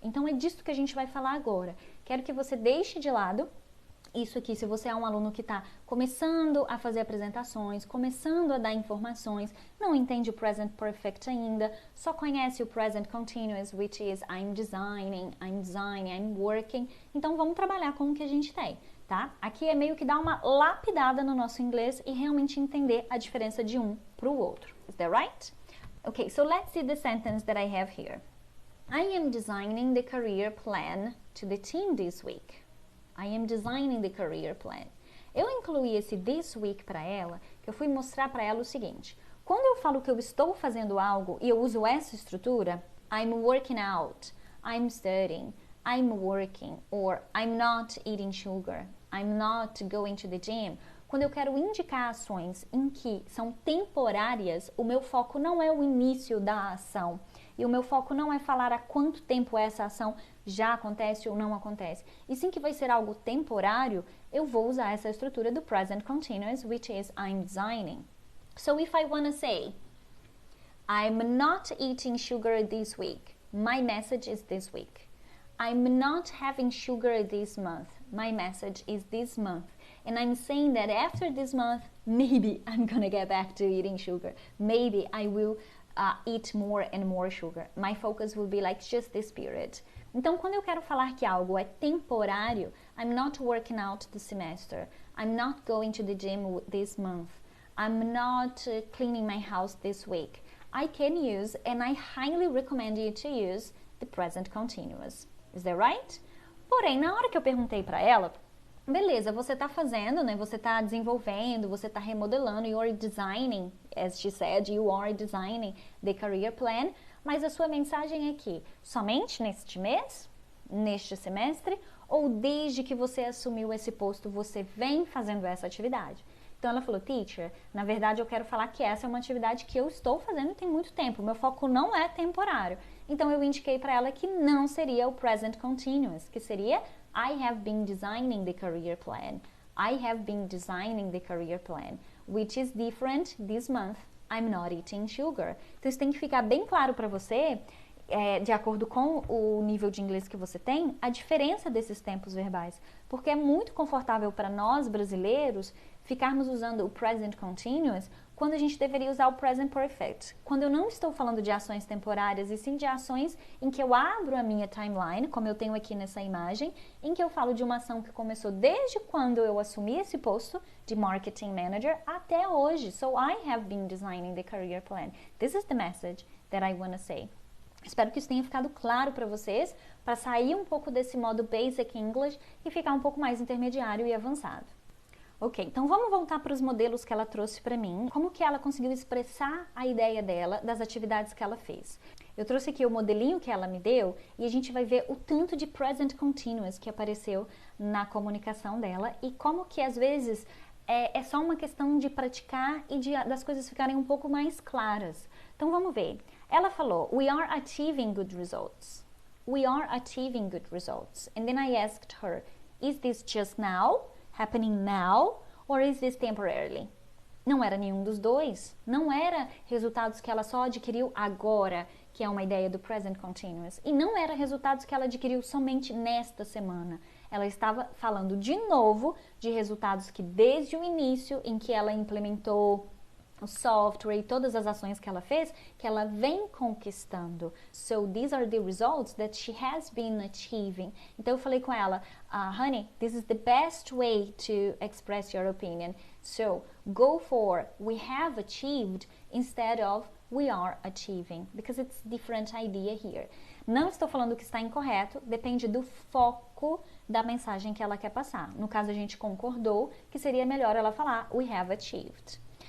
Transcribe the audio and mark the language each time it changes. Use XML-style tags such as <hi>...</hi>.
<pt>Então é disso que a gente vai falar agora. Quero que você deixe de lado isso aqui, se você é um aluno que está começando a fazer apresentações, começando a dar informações, não entende o present perfect ainda, só conhece o present continuous,</pt> <en>which is I'm designing, I'm working.</en> <pt>Então vamos trabalhar com o que a gente tem, tá? Aqui é meio que dar uma lapidada no nosso inglês e realmente entender a diferença de um para o outro.</pt> <en>Is that right? Okay, so let's see the sentence that I have here. I am designing the career plan to the team this week. I am designing the career plan.</en> <pt>Eu incluí esse</pt> <en>this week</en> <pt>para ela, que eu fui mostrar para ela o seguinte. Quando eu falo que eu estou fazendo algo e eu uso essa estrutura,</pt> <en>I'm working out, I'm studying, I'm working, or I'm not eating sugar, I'm not going to the gym.</en> <pt>Quando eu quero indicar ações em que são temporárias, o meu foco não é o início da ação. E o meu foco não é falar há quanto tempo essa ação já acontece ou não acontece. E sim que vai ser algo temporário, eu vou usar essa estrutura do present continuous,</pt> <en>which is I'm designing. So if I want to say, I'm not eating sugar this week, my message is this week. I'm not having sugar this month, my message is this month. And I'm saying that after this month, maybe I'm gonna get back to eating sugar. Maybe I will eat more and more sugar. My focus will be like just this period.</en> <pt>Então, quando eu quero falar que algo é temporário,</pt> <en>I'm not working out this semester. I'm not going to the gym this month. I'm not cleaning my house this week. I can use, and I highly recommend you to use, the present continuous. Is that right?</en> <pt>Porém, na hora que eu perguntei para ela, beleza, você está fazendo, né? Você está desenvolvendo, você está remodelando,</pt> <en>you are designing, as she said, you are designing the career plan,</en> <pt>mas a sua mensagem é que somente neste mês? neste semestre ou desde que você assumiu esse posto você vem fazendo essa atividade? Então ela falou, teacher, na verdade eu quero falar que essa é uma atividade que eu estou fazendo tem muito tempo, meu foco não é temporário. Então eu indiquei para ela que não seria o present continuous, que seria</pt> <en>I have been designing the career plan. I have been designing the career plan, which is different this month. I'm not eating sugar.</en> <pt>Então isso tem que ficar bem claro para você, de acordo com o nível de inglês que você tem, a diferença desses tempos verbais. Porque é muito confortável para nós brasileiros ficarmos usando o present continuous quando a gente deveria usar o present perfect. Quando eu não estou falando de ações temporárias, e sim de ações em que eu abro a minha timeline, como eu tenho aqui nessa imagem, em que eu falo de uma ação que começou desde quando eu assumi esse posto de marketing manager até hoje.</pt> <en>So I have been designing the career plan. This is the message that I want to say.</en> <pt>Espero que isso tenha ficado claro para vocês, para sair um pouco desse modo basic English e ficar um pouco mais intermediário e avançado. Ok, então vamos voltar para os modelos que ela trouxe para mim, como que ela conseguiu expressar a ideia dela das atividades que ela fez. Eu trouxe aqui o modelinho que ela me deu e a gente vai ver o tanto de present continuous que apareceu na comunicação dela e como que às vezes é só uma questão de praticar e das coisas ficarem um pouco mais claras. Então vamos ver. Ela falou,</pt> <en>we are achieving good results. We are achieving good results. And then I asked her, is this just now? Happening now? Or is this temporarily?</en> <pt>Não era nenhum dos dois. Não era resultados que ela só adquiriu agora, que é uma ideia do present continuous. E não era resultados que ela adquiriu somente nesta semana. Ela estava falando de novo de resultados que desde o início em que ela implementou o software e todas as ações que ela fez, que ela vem conquistando.</pt> <en>So these are the results that she has been achieving.</en> <pt>Então eu falei com ela,</pt> <en>honey, this is the best way to express your opinion. So go for we have achieved instead of we are achieving, because it's different idea here.</en> <pt>Não estou falando que está incorreto, depende do foco da mensagem que ela quer passar. No caso a gente concordou que seria melhor ela falar</pt> <en>we have achieved.</en>